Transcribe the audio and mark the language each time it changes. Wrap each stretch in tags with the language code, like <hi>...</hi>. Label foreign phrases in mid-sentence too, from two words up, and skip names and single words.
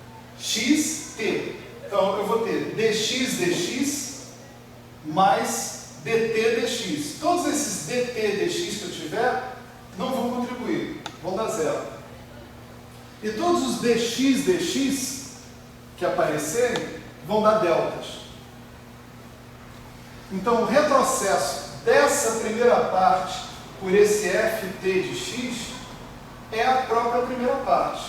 <pt>xt. Então, eu vou ter dx dx mais dt dx. Todos esses dt dx que eu tiver não vão contribuir, vão dar zero. E todos os dx dx que aparecerem vão dar deltas. Então o retrocesso dessa primeira parte por esse ft de x é a própria primeira parte.</pt>